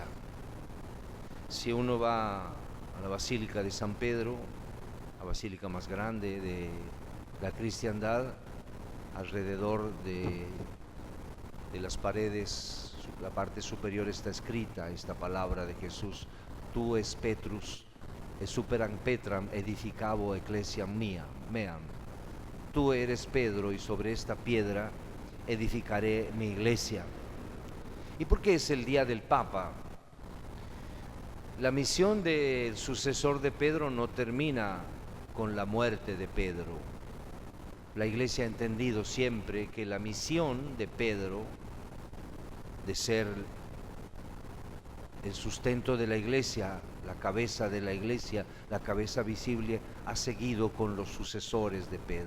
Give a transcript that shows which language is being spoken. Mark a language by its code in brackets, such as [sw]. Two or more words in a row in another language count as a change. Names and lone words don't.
[es] Si uno va a la Basílica de San Pedro, la basílica más grande de la cristiandad, alrededor de las paredes, la parte superior está escrita esta palabra de Jesús: [la] tú es Petrus, es superam Petram edificabo ecclesiam meam. [es] Tú eres Pedro, y sobre esta piedra edificaré mi iglesia. ¿Y por qué es el día del Papa? La misión del sucesor de Pedro no termina con la muerte de Pedro. La iglesia ha entendido siempre que la misión de Pedro, de ser el sustento de la iglesia, la cabeza de la iglesia, la cabeza visible, ha seguido con los sucesores de Pedro.